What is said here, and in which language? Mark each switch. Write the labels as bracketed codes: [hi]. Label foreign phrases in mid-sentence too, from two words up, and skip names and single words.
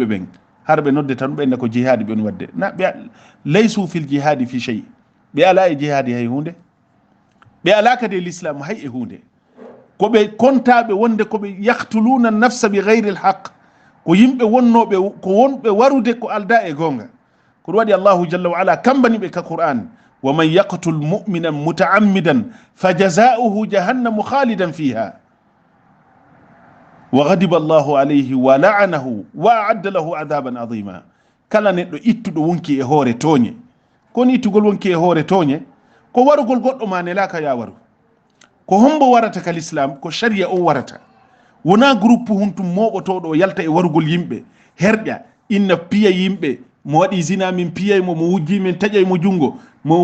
[ff] ɓen hara ɓe nodde tan ɓenne ko jihadi ɓen wadde na ɓe [ar] ليسوا في الجهاد في شيء [ff] ɓe ala e jihadi hay hunde ɓe ala kadi e l'islam hay e hunde koɓe kontaɓe wonde koɓe [ar] يقتلون النفس بغير الحق [ff] ko yimɓe wonnoɓe ko wonɓe warude ko alda e gonga ko ɗum waɗi [ar] الله جل وعلا [ff] kambani ɓe ka qur'an [ar] ومن يقتل مؤمنا متعمدا فجزاؤه جهنم خالدا فيها وغضب الله عليه ولعنه وأعد له عذابا عظيما [ff] kala neɗɗo ittuɗo wonki e hoore tooñe koni ittugol wonki e hoore tooñe ko warugol goɗɗo ma nelaka ya waru ko hombo warata ka l'islam ko sharia o warata wona groupe huntum moɓotoɗo yalta e warugol yimɓe herƴa inna piya yimɓe mo waɗi zina min piyaymo mo wujji min taƴaymo jungo mo